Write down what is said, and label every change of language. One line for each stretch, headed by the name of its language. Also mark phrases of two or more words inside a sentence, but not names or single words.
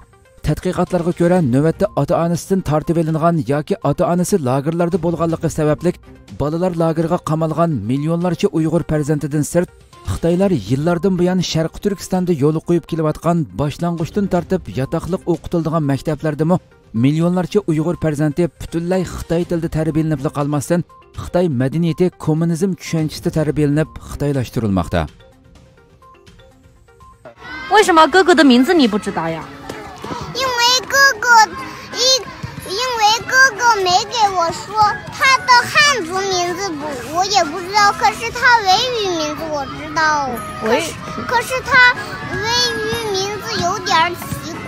Uzbek: Tadqiqotlarga ko'ra, navbatda ota-onasidan tortib olingan yoki ota-onasi lagerlarda bo'lganligi sababli bolalar lagerga qamalgan millionlarcha Uyg'ur farzandidan sirt Xitoylar yillardan buyon Sharqi Turkistonda yo'l qo'yib kelayotgan boshlang'ishdan tortib yotoqliq o'qitiladigan maktablardami millionlarcha Uyg'ur farzandi butunlay Xitoy tilida tarbiyalanib qolmasdan Xitoy madaniyati kommunizm tushanchisida tarbiyalanib xitoylashtirilmoqda.
Chinese: 为什么哥哥的名字你不知道呀？因为哥哥没给我说他的汉族名字我也不知道，可是他维语名字我知道。可是他维语名字有点奇怪。